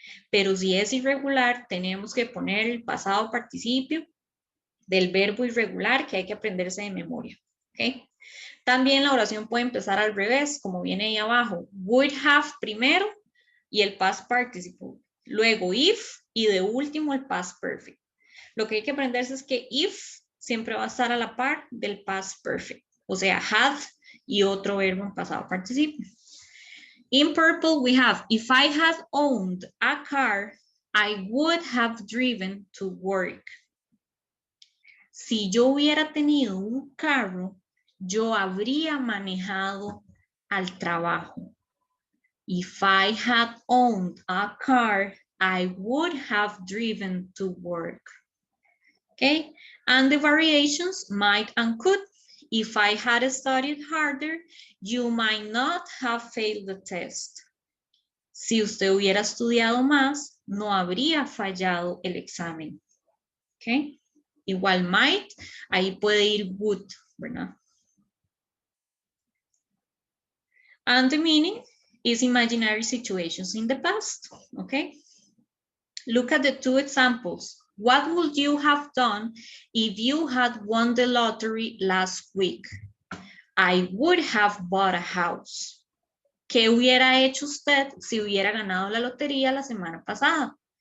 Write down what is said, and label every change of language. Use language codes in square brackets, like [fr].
[es] Pero si es irregular, tenemos que poner el pasado participio del verbo irregular que hay que aprenderse de memoria. ¿Ok? También la oración puede empezar al revés, como viene ahí abajo. Would have primero y el past participle. Luego if y de último el past perfect. Lo que hay que aprenderse es que if siempre va a estar a la par del past perfect. O sea, had y otro verbo en pasado participio. [en] In purple we have, if I had owned a car, I would have driven to work. [es] Si yo hubiera tenido un carro, yo habría manejado al trabajo. [en] If I had owned a car, I would have driven to work. Okay, and the variations might and could. If I had studied harder, you might not have failed the test. [es] Si usted hubiera estudiado más, no habría fallado el examen. Okay, igual might, ahí puede ir would, ¿verdad? [en] And the meaning is imaginary situations in the past, okay? Look at the two examples. What would you have done if you had won the lottery last week? I would have bought a house. [es] ¿Qué hubiera hecho usted si hubiera ganado la lotería la semana pasada?